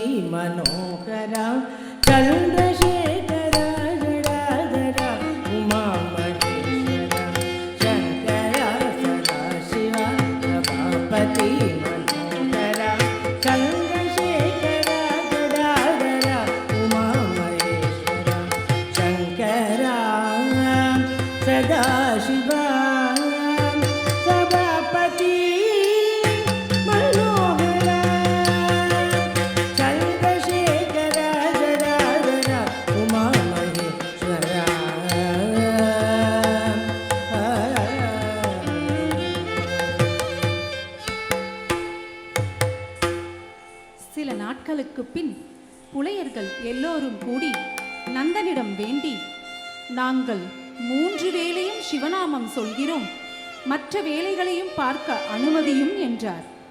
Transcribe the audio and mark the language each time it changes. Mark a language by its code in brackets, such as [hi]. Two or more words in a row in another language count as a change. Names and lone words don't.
[sa] मनोहरा चन्द्रशेखरा जडाधरा उमामहेश्वरा शङ्करा सदाशिवा सभापति मनोहरा चन्द्रशेखरा जडाधरा उमामहेश्वरा शङ्करा सदाशिवा सभापति मनोहरा चन्द्रशेखरा जडाधरा उमामहेश्वरा [ta] சில நாட்களுக்குப் பின் புலையர்கள் எல்லோரும் கூடி நந்தனிடம் வேண்டி, நாங்கள் 3 வேளையும் சிவநாமம் சொல்கிறோம், மற்ற வேலைகளையும் பார்க்க அனுமதியும் என்றார்.